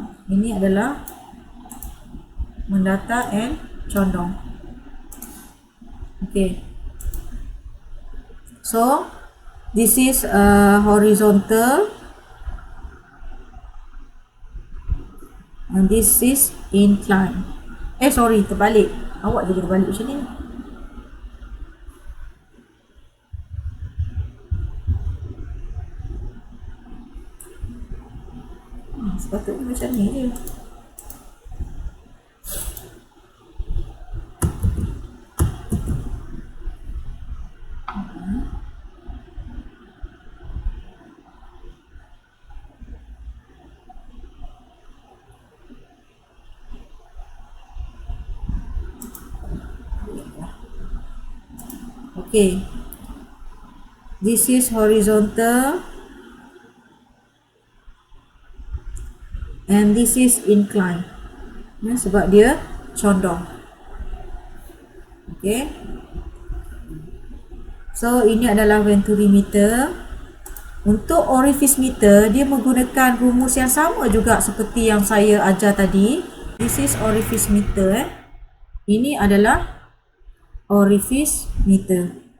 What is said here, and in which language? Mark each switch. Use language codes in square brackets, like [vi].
[ms] Ini adalah mendata and condong. Okey. [en] So, this is horizontal and this is incline. Sorry, [ms] terbalik. Awak jadi terbalik macam ni. Sepatutnya macam ni je. [en] Okay, this is horizontal and this is incline. [ms] Sebab dia condong. Okay, so ini adalah Venturi meter. Untuk orifice meter, dia menggunakan rumus yang sama juga seperti yang saya ajar tadi. [en] This is orifice meter. [ms] Ini adalah orifice meter.